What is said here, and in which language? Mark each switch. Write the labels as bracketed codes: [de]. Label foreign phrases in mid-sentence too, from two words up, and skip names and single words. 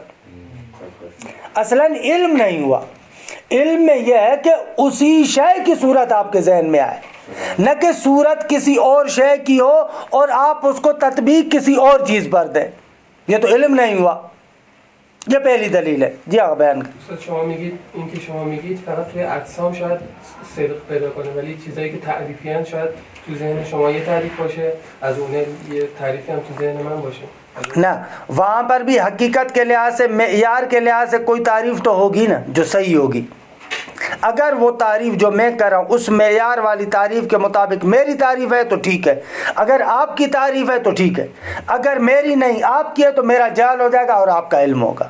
[ur] اصلاً علم نہیں ہوا. علم میں یہ ہے کہ اسی شے کی صورت آپ کے ذہن میں آئے, نہ کہ صورت کسی اور شے کی ہو اور آپ اس کو تطبیق کسی اور چیز پر دیں. یہ تو علم نہیں ہوا. یہ پہلی دلیل ہے. جی آقا بیان کر. [fa] شما میگید اینکه شما میگید فقط توی اجسام شاید صدق پیدا کنه, ولی چیزایی که تعریفی ان شاید تو ذهن شما یه تعریف باشه, از اون یه تعریفی هم تو ذهن من باشه. [ur] نہ, وہاں پر بھی حقیقت کے لحاظ سے, معیار کے لحاظ سے کوئی تعریف تو ہوگی نا جو صحیح ہوگی. اگر وہ تعریف جو میں کر رہا ہوں اس معیار والی تعریف کے مطابق میری تعریف ہے تو ٹھیک ہے, اگر آپ کی تعریف ہے تو ٹھیک ہے, اگر میری نہیں آپ کی ہے تو میرا جہل ہو جائے گا اور آپ کا علم ہوگا.